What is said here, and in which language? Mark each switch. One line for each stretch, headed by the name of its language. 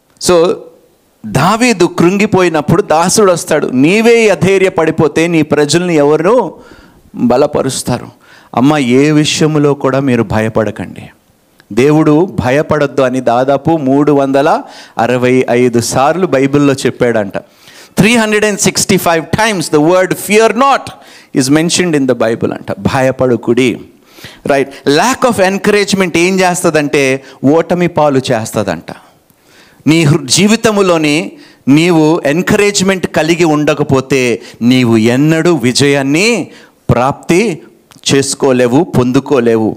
Telugu: So దావీదు కృంగిపోయినప్పుడు దాసుడు వస్తాడు, నీవే అధైర్య పడిపోతే నీ ప్రజల్ని ఎవరు బలపరుస్తారు? అమ్మ, ఏ విషయంలో కూడా మీరు భయపడకండి. దేవుడు భయపడొద్దు అని దాదాపు 365 సార్లు బైబిల్లో చెప్పాడంట.
English: 365 times the word fear not is mentioned in the Bible అంట.
Telugu: భయపడకుడి. రైట్. ల్యాక్ ఆఫ్ ఎంకరేజ్మెంట్ ఏం చేస్తుందంటే ఓటమి పాలు చేస్తుందంట. నీ జీవితంలోని నీవు ఎంకరేజ్మెంట్ కలిగి ఉండకపోతే నీవు ఎన్నడూ విజయాన్ని ప్రాప్తి చేసుకోలేవు, పొందుకోలేవు.